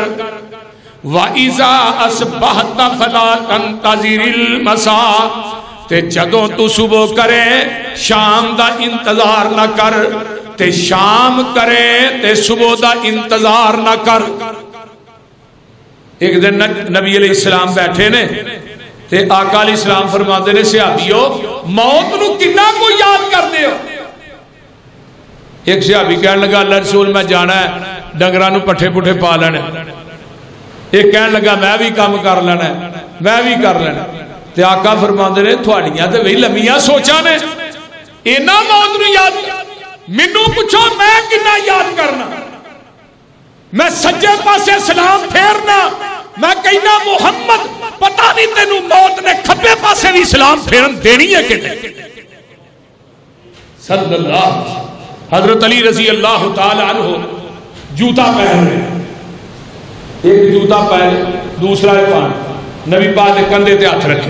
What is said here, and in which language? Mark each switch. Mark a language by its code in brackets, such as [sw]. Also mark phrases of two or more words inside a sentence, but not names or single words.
[ar] وَإِذَا أَصْبَحْتَ فَلَا تَنْتَظِرِ الْمَسَاءَ، [pa] تے جدوں تو صبح کرے شام دا انتظار نہ کر، تے شام کرے تے صبح دا انتظار نہ کر۔ ایک دن نبی علیہ السلام بیٹھے نے تے آقا علیہ السلام فرماندے نے صحابیو موت نو کنا کو یاد کر دے ہو؟ ایک صحابی کہنے لگا اللہ رسول میں جانا ہے ڈنگراں نو پٹھے پٹھے پا لینا، ایک کہنے لگا میں بھی کام کر لینا ہے، میں بھی کر لینا۔ تے آقا فرماندے نے تھوڑیاں تے وہی لمیاں سوچاں نے، اینا موت نو یاد مینوں پوچھو میں کنا یاد کرنا؟ میں سجے پاسے سلام پھیرنا میں کہنا محمد پتہ نہیں تینوں موت نے کھبے پاسے بھی اسلام پھیرن دینی ہے کہ نہیں. [ar] صلی اللہ. [pa] حضرت علی رضی اللہ تعالی عنہ جوتا پہن رہے, ایک جوتا پہن دوسرا پہن, نبی پاک نے کندھے تے ہاتھ رکھے.